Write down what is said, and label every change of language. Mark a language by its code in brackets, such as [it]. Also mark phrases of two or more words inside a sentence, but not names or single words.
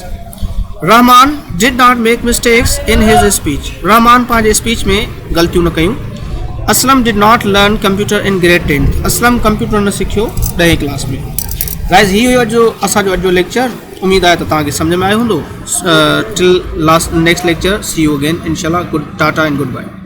[en] Rahman did not make mistakes in his speech, [sd] रहमान पंहिंजे स्पीच में ग़लतियूं न कयूं। [en] Aslam did not learn computer in grade 10th, [sd] असलम कंप्यूटर न सिखियो 10वीं क्लास में। गाइस ही हुयो जो असांजो अॼु जो लेक्चर, उम्मीद आहे त तव्हांखे सम्झ में आयो हूंदो। [en] till last next lecture see you again इंशाल्लाह। good tata and good bye.